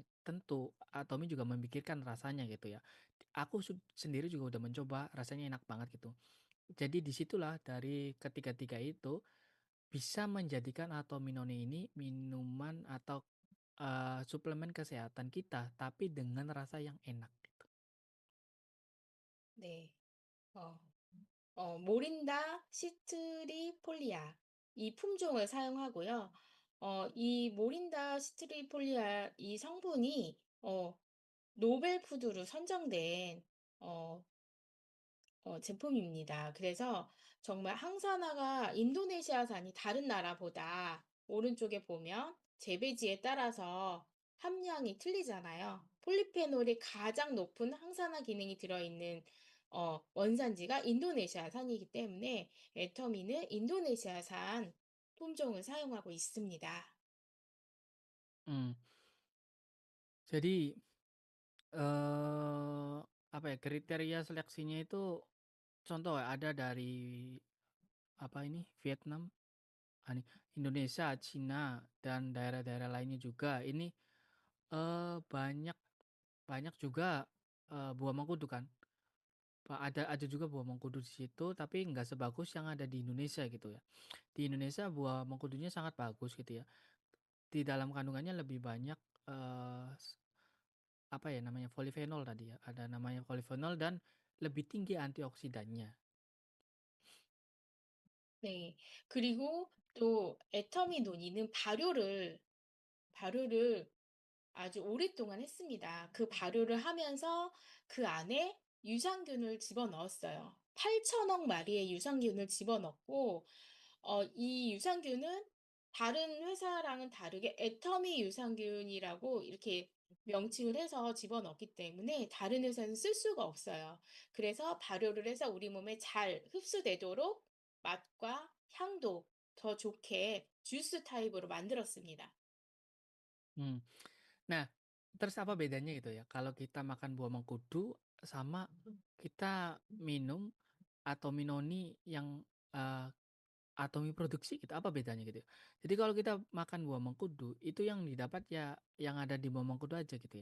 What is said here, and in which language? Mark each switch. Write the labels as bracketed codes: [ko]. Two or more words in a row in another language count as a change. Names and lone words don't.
[id] Tentu Atomi juga memikirkan rasanya gitu ya. Aku sendiri juga udah mencoba, rasanya enak banget gitu. Jadi disitulah dari ketiga-tiga itu bisa menjadikan Atominone ini minuman atau, suplemen kesehatan kita, tapi dengan rasa yang enak gitu. [ko] 네. 어. 모린다 시트리폴리아 이 품종을 사용하고요. 이 모린다 시트리폴리아 이 성분이 노벨 푸드로 선정된 어 제품입니다. 그래서 정말 항산화가 인도네시아산이 다른 나라보다 오른쪽에 보면 재배지에 따라서 함량이 틀리잖아요. 폴리페놀이 가장 높은 항산화 기능이 들어있는 원산지가 인도네시아산이기 때문에 애터미는 인도네시아산 품종을 사용하고 있습니다. [id] Mmm, jadi, apa ya, kriteria seleksinya itu contoh ya, ada dari apa ini, Vietnam, Indonesia, Cina, dan daerah-daerah lainnya juga. Ini, banyak banyak juga, buah mengkudu kan. Ada juga buah mengkudu di situ, tapi nggak sebagus yang ada di Indonesia gitu ya. Di Indonesia buah mengkudunya sangat bagus gitu ya. Di dalam kandungannya lebih banyak, apa ya namanya, polifenol tadi ya, ada namanya polifenol dan lebih tinggi antioksidannya. [ko] 네. 그리고 또 애터미 논이는 발효를 아주 오랫동안 했습니다. 그 발효를 하면서 그 안에 유산균을 집어넣었어요. 8천억 마리의 유산균을 집어넣고 이 유산균은 다른 회사랑은 다르게 애터미 유산균이라고 이렇게 명칭을 해서 집어넣기 때문에 다른 회사는 쓸 수가 없어요. 그래서 발효를 해서 우리 몸에 잘 흡수되도록 맛과 향도 더 좋게 주스 타입으로 만들었습니다. Mmm. [id] Nah, terus apa bedanya gitu ya, kalau kita makan buah mengkudu sama kita minum Atominoni yang, Atomi produksi gitu, apa bedanya gitu ya? Jadi kalau kita makan buah mengkudu, itu yang didapat ya yang ada di buah mengkudu aja gitu ya.